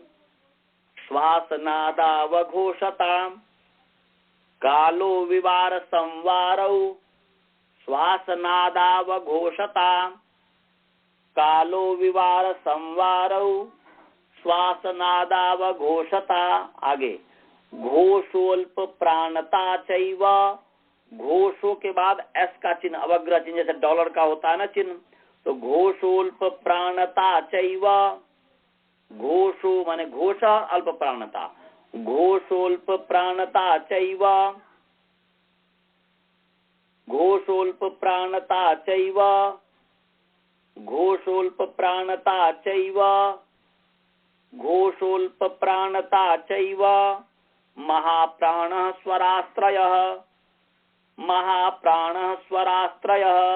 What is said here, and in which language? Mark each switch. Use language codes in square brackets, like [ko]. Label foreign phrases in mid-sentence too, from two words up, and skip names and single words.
[sa] श्वासनादावघोषता, कालो विवार संवारौ, श्वासनादावघोषता, कालो विवार संवारौ, श्वासनादावघोषता। [hi] आगे [sa] घोषोल्प प्राणता चैव, [hi] घोषों के बाद एस का चिन्ह, अवग्रह चिन्ह, जैसे डॉलर का होता है ना चिन्ह, तो [sa] घोषोल्प प्राणता चैव, [hi] घोषो माने [sa] घोष अल्प प्राणता, घोषोल्प प्राणता चैव, घोषोल्प प्राणता चैव, घोषोल्प प्राणता चैव, घोषोल्प प्राणता चैव, महाप्राणः स्वरास्त्रयः, महाप्राणः स्वरास्त्रयः,